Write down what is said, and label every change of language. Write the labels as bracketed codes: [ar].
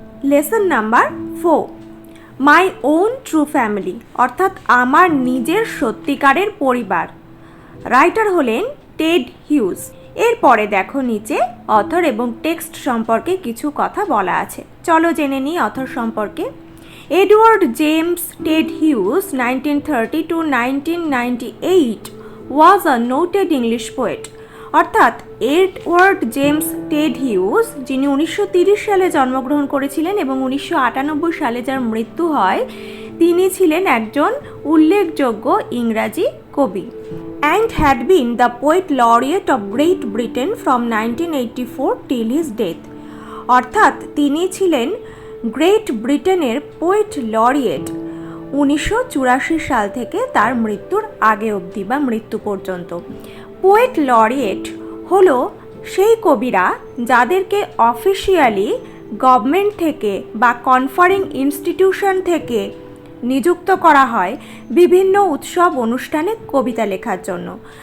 [en] lesson number 4 my own true family [bn] অর্থাৎ আমার নিজের সত্যিকারের পরিবার। রাইটার হলেন টেড হিউজ। এরপরে দেখো নিচে অথর এবং টেক্সট সম্পর্কে কিছু কথা বলা আছে। চলো জেনে নিই অথর সম্পর্কে। [en] Edward James Ted Hughes 1930 to 1998 was a noted English poet। [bn] অর্থাৎ এডওয়ার্ড জেমস টেড হিউজ, যিনি 1930 সালে জন্মগ্রহণ করেছিলেন এবং 1998 সালে যার মৃত্যু হয়, তিনি ছিলেন একজন উল্লেখযোগ্য ইংরাজি কবি। [en] and had been the poet laureate of Great Britain from 1984 till his death। [bn] অর্থাৎ তিনি ছিলেন গ্রেট ব্রিটেনের পোয়েট লরিয়েট 1984 সাল থেকে তার মৃত্যুর আগে অবধি বা মৃত্যু পর্যন্ত। পোয়েট লরিয়েট হলো সেই কবিরা যাদেরকে অফিসিয়ালি গভর্নমেন্ট থেকে বা কনফারিং ইনস্টিটিউশন থেকে নিযুক্ত করা হয় বিভিন্ন উৎসব অনুষ্ঠানে কবিতা লেখার জন্য।